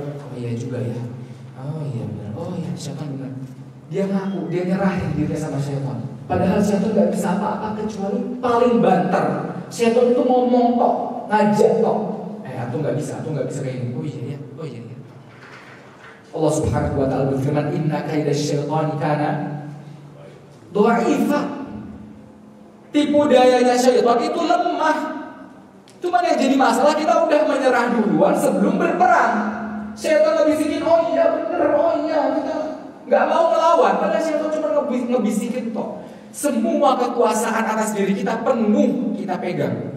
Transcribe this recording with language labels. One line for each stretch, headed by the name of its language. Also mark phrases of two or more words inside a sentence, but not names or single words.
Indonesian: Oh iya juga ya. Oh iya benar. Oh iya syaitan benar. Dia ngaku, dia nyerahin dirinya sama syaitan. Padahal syaitan gak bisa apa-apa kecuali paling banter. Syaitan itu ngomong kok, ngajak kok. Antum gak bisa kayak gini. Oh iya ya. Oh iya ya. Allah
Arabic: سبحانه وتعالى
Indonesian: berfirman,
Arabic: "إن كيد الشيطان كان ضعيفا."
Indonesian: Tipu dayanya syaitan itu lemah. Cuman yang jadi masalah kita udah menyerah duluan sebelum berperang. Syaitan ngebisikin, "Oh iya bener, oh iya." Kita enggak mau melawan, padahal syaitan cuma ngebisikin kok. Semua kekuasaan atas diri kita penuh kita pegang.